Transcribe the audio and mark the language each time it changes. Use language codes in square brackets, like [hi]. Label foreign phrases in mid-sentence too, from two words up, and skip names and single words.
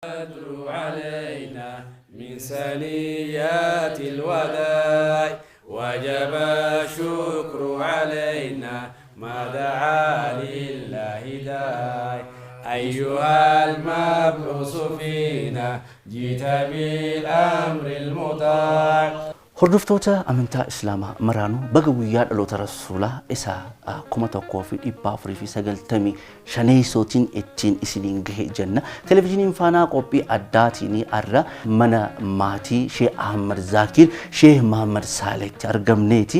[ar] علينا من سنيات الوداع وجب الشكر علينا ما دعا لله داعي أيها المبعوث فينا جئت بالأمر المطاع [om] Hordoftoota amantaa Islaamaa maraanuu baga guyyaa dhaloota Rasuulaa isaa 1495 ittiin isiniin gahe jenna. Televezyiiniin Faanaa qophii addaatiin arra mana maatii Sheekh Ahmad Zaakir Sheekh Muhammad Saaleetti argamneeti.